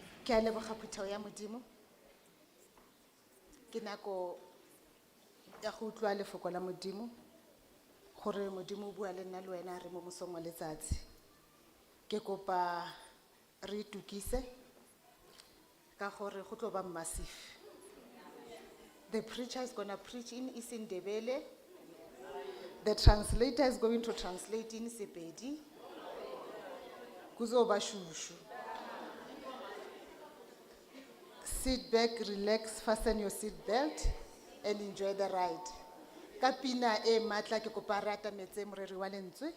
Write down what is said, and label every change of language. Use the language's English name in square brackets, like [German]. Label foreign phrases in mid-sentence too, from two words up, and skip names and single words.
[Tswana] Ke a leboga phuthego ya Modimo. Ke nako ya go utlwa lefoko la Modimo gore Modimo o bua le nna le wena re mo mosong wa letsatsi. Ke kopa re itukise ka gore go tlo ba massive. [English] The preacher is going to preach in isiNdebele. The translator is going to translate in Sepedi. [Zulu] Kuzoba shushu. [English] Sit back, relax, fasten your seat belt, and enjoy the ride. [Tswana] Kapina e matla ke kopa rata metse moreri wa lentswe.